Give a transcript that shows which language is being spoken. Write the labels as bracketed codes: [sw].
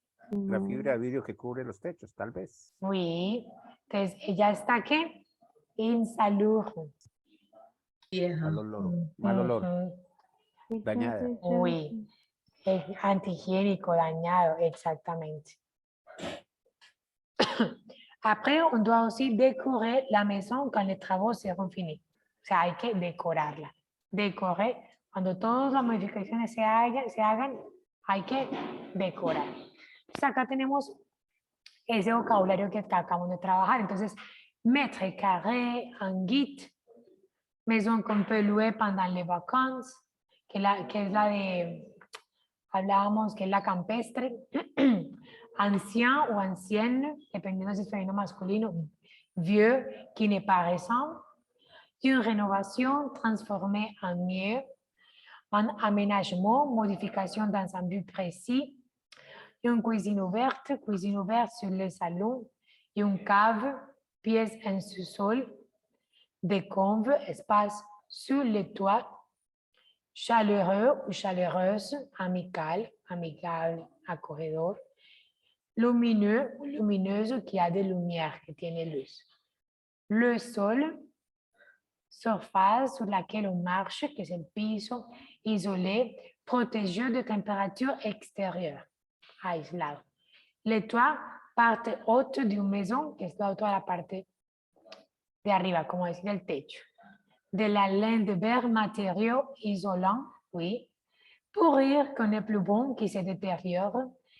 [es] La fibra de vidrio que cubre los techos, tal vez. Oui. Entonces, ella está ¿qué? Insalubre. Vieja. Mal olor. Mal olor. Ujú. Dañada. [fr] Oui. [es] Es antihigiénico, dañado, exactamente. [fr] Après, on doit aussi décorer la maison quand les travaux seront finis. [es] O sea, hay que decorarla. Decorer, cuando todas las modificaciones se hagan, hay que decorar. Entonces, acá tenemos ese vocabulario que acabamos de trabajar. [fr] Entonces, mètre carré, anguille, maison qu'on peut louer pendant les vacances, [es] que es la de, hablábamos que es la campestre, [fr] ancien o ancienne, dependiendo si es femenino o masculino, vieux, qui n'est pas récent, une rénovation transformée en mieux, un aménagement, modification dans un but précis, une cuisine ouverte sur le salon, une cave, pièce en sous-sol, des conves, espace sur le toit, chaleureux ou chaleureuse, amical, [es] amigable, acogedor, [fr] lumineux ou lumineuse qui a de lumière, qui tiene luz. Le sol, surface sur laquelle on marche, que c'est le piso, isolé, protégé de température extérieure, aislado. Le toit, [es] parte haute [fr] d'une maison, [es] que es toda la parte de arriba, como decir el techo. [fr] De la laine de verre, matériaux isolants, oui. Pourrir, qu'on est plus bon, qui se détériore.